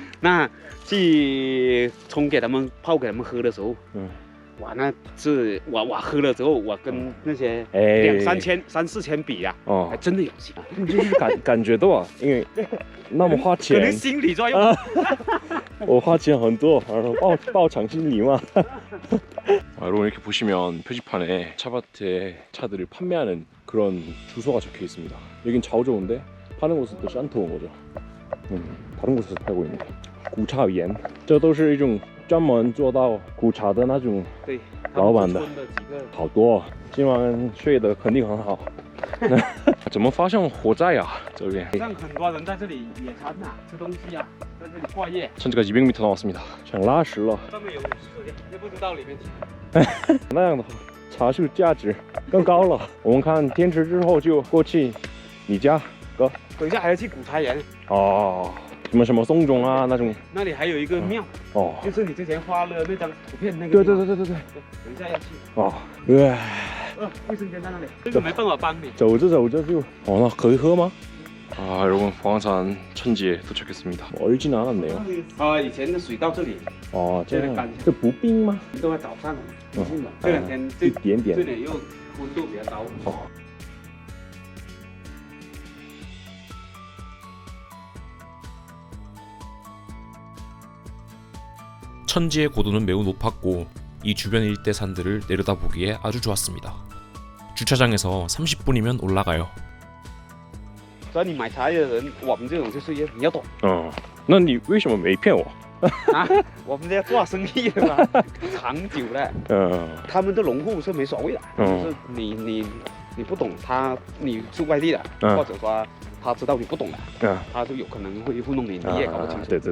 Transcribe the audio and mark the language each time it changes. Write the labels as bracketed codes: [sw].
[zh] 那去冲给他们泡给他们喝的时候，哇，那是我喝了之后，我跟那些2、3千、3、4千比啊，还真的有戏啊！就是感觉到啊，因为那么花钱，可能心理作用。我花钱很多，然后报偿心理嘛。 [ko] 여러분 이렇게 보시면 표지판에 차밭에 차들을 판매하는 그런 주소가 적혀 있습니다. 여긴 자오저우인데 파는 곳은 또 샨토인 거죠. 다른 곳에서 팔고 있는 구차위엔, [zh] 这都是一种专门做到苦茶的那种老板的，好多。今晚睡得肯定很好。怎么发现火灾啊？这边像很多人在这里野餐啊，吃东西啊，在这里过夜。 [ko] 천지가 200m 남았습니다. [zh] 想拉屎了。上面有50个，也不知道里面去。那样的话，茶树价值更高了。我们看天池之后就过去你家，哥。等一下还要去古茶园。什么松种啊那种。那里还有一个庙。就是你之前发了那张图片那个。对。等一下要去。卫生间在那里，这个没办法帮你。走着就那可以喝吗？ [ko] 여러분 봉황산 천지에 도착했습니다. 얼진 않았네요. [zh] 以前的水到这里。这样。这不冰吗？都在早上。这2天一点点。这里又温度比较高。 [ko] 천지의 고도는 매우 높았고 이 주변 일대 산들을 내려다보기에 아주 좋았습니다. 주차장에서 30분이면 올라가요. [zh] 所以你买茶叶的人，我们这种就是你要懂那你为什么没骗我？啊，我们要做生意的嘛，长久的。他们的农户是没所谓的，就是你不懂他，你是外地的，或者说他知道你不懂的，他就有可能会糊弄你，你也搞不清楚。